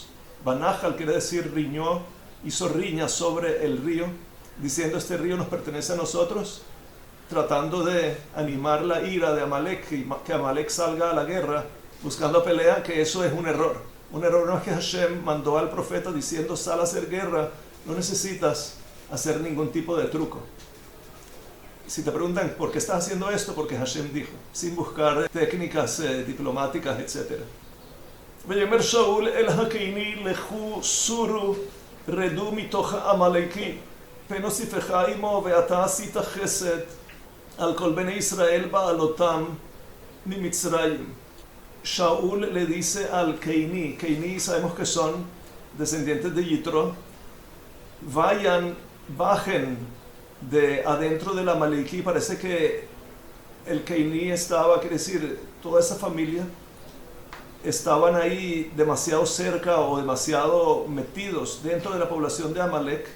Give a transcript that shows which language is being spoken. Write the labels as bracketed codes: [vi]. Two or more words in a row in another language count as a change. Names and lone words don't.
[es] Banachal quiere decir riñó, hizo riña sobre el río, diciendo este río nos pertenece a nosotros, tratando de animar la ira de Amalek y que Amalek salga a la guerra buscando pelea, que eso es un error. Un error no es que Hashem mandó al profeta diciendo sal a hacer guerra, no necesitas hacer ningún tipo de truco. Si te preguntan por qué estás haciendo esto, porque Hashem dijo, sin buscar técnicas diplomáticas, etc. [he] ויאמר שאול אל הקיני לכו סורו רדו מתוך העמלקי פן אוסיפך עמו ואתה עשית חסד על כל בני ישראל בעלותם ממצרים. [es] Shaul le dice al Keini, Keini sabemos que son descendientes de Yitro, bajen de adentro del Amaleki. Parece que el Keini estaba, quiere decir, toda esa familia estaban ahí demasiado cerca o demasiado metidos dentro de la población de Amalek.